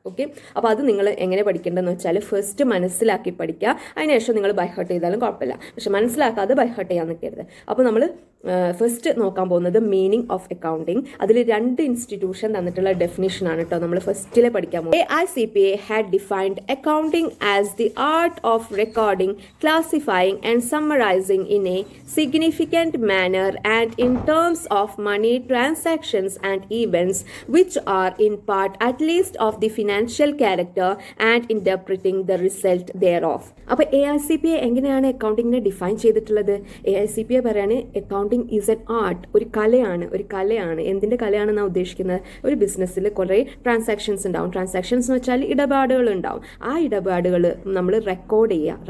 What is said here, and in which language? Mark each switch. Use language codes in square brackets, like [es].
[ml] Okay, അപ്പോൾ അത് നിങ്ങൾ എങ്ങനെ പഠിക്കേണ്ടതെന്ന് വെച്ചാൽ ഫസ്റ്റ് മനസ്സിലാക്കി പഠിക്കുക. അതിനുശേഷം നിങ്ങൾ ബൈ ഹാർട്ട് ചെയ്താലും കുഴപ്പമില്ല. പക്ഷെ മനസ്സിലാക്കാതെ ബൈ ഹാർട്ട് ചെയ്യാൻ നിൽക്കരുത്. അപ്പോൾ നമ്മൾ ഫസ്റ്റ് നോക്കാൻ പോകുന്നത് മീനിങ് ഓഫ് അക്കൗണ്ടിങ്. അതിൽ രണ്ട് ഇൻസ്റ്റിറ്റ്യൂഷൻ തന്നിട്ടുള്ള ഡെഫിനിഷൻ ആണ് കേട്ടോ നമ്മൾ ഫസ്റ്റിലെ പഠിക്കാൻ പോകുന്നത്. [en] AICPA had defined accounting as the art of recording, classifying and summarizing in a significant manner and in terms of money transactions and events which are in part at least of the financial character and interpreting the result thereof. [ml] അപ്പോൾ AICPA എങ്ങനെയാണ് അക്കൗണ്ടിങ്ങിനെ define ചെയ്തിട്ടുള്ളത്? AICPA പറയാണ് [en] accounting is an art, [ml] ഒരു കലയാണ്. ഒരു കലയാണ്. എന്തിന്റെ കലയാണെന്നാണ് ഉദ്ദേശിക്കുന്നത്? ഒരു ബിസിനസ്സിൽ കുറേ ട്രാൻസാക്ഷൻസ് ഉണ്ടാവും. ട്രാൻസാക്ഷൻസ് എന്ന് വെച്ചാൽ ഇടപാടുകൾ ഉണ്ടാവും. ആ ഇടപാടുകൾ നമ്മൾ റെക്കോർഡ് ചെയ്യുക.